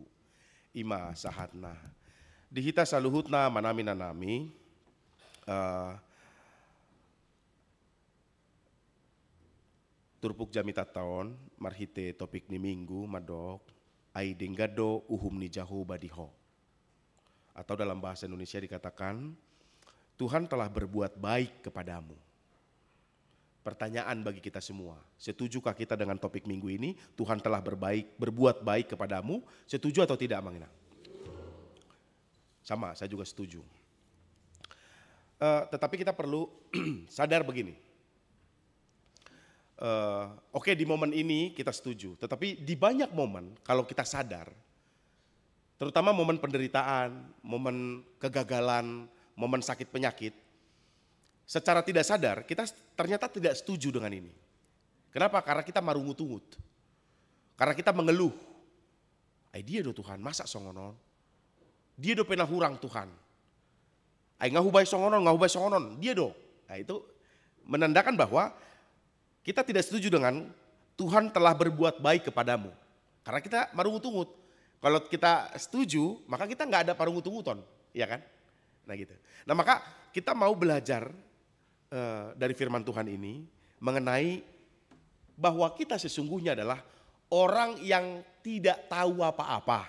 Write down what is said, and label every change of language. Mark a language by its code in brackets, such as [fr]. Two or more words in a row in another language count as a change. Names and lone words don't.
[bbc] Ima sahatna. Dihita saluhutna manami nanami. Turpuk jamita taon marhite topik ni minggu madok ai denggado uhum ni Jahoba diho. [id] Atau dalam bahasa Indonesia dikatakan Tuhan telah berbuat baik kepadamu. Pertanyaan bagi kita semua, setujukah kita dengan topik minggu ini? Tuhan telah berbuat baik kepadamu, setuju atau tidak Mang Ina? Sama, saya juga setuju. Tetapi kita perlu sadar begini. Oke, di momen ini kita setuju, tetapi di banyak momen kalau kita sadar, terutama momen penderitaan, momen kegagalan, momen sakit penyakit, secara tidak sadar kita ternyata tidak setuju dengan ini. Kenapa? Karena kita marungut-ungut, karena kita mengeluh. [bbc] Dia do Tuhan, masa songonon? Dia do pernah hurang Tuhan. Ngahubai songonon, dia do. [id] Nah itu menandakan bahwa kita tidak setuju dengan Tuhan telah berbuat baik kepadamu. Karena kita marungut-ungut. Kalau kita setuju, maka kita nggak ada parungut-unguton, ya kan? Nah gitu. Nah maka kita mau belajar dari firman Tuhan ini mengenai bahwa kita sesungguhnya adalah orang yang tidak tahu apa-apa.